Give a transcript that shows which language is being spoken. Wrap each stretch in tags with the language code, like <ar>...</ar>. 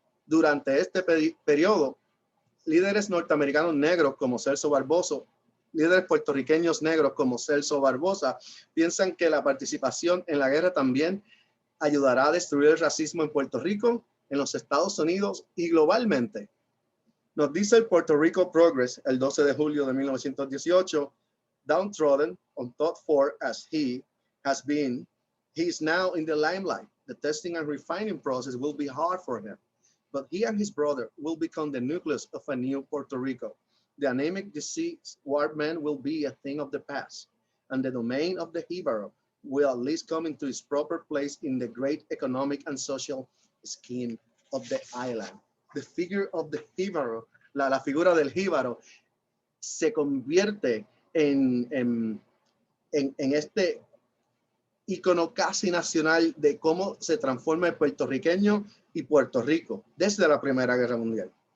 <es>Durante este periodo, líderes norteamericanos negros como Celso Barbosa, líderes puertorriqueños negros como Celso Barbosa, piensan que la participación en la guerra también ayudará a destruir el racismo en Puerto Rico, en los Estados Unidos y globalmente. Nos dice el Puerto Rico Progress el 12 de julio de 1918,</es> <en>downtrodden, untaught for as he has been, he is now in the limelight. The testing and refining process will be hard for him, but he and his brother will become the nucleus of a new Puerto Rico. The anemic disease war man will be a thing of the past, and the domain of the jíbaro will at least come into its proper place in the great economic and social scheme of the island. The figure of the jíbaro,</en> <es>la figura del jíbaro, se convierte en este ícono casi nacional de cómo se transforma el puertorriqueño y Puerto Rico desde la Primera Guerra Mundial.</es>